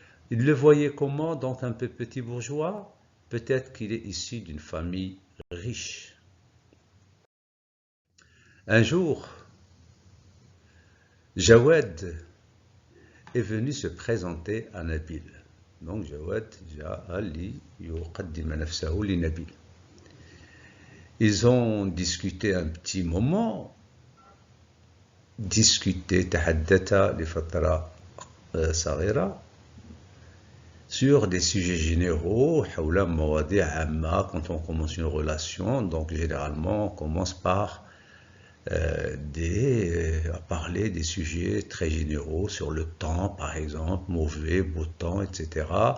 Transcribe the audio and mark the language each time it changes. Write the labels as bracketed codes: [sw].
[fr] Il le voyait comment, donc un peu petit bourgeois? Peut-être qu'il est issu d'une famille riche. Un jour, Jawad est venu se présenter à Nabil. Donc [ar] Jawad جاء ليقدم نفسه لنبيل. [fr] Ils ont discuté un petit moment, [ar] تحدث لفترة صغيرة [fr] sur des sujets généraux, [ar] حول مواضيع عامة. [fr] Quand on commence une relation, donc généralement on commence par à parler des sujets très généraux sur le temps, par exemple, mauvais, beau temps, etc.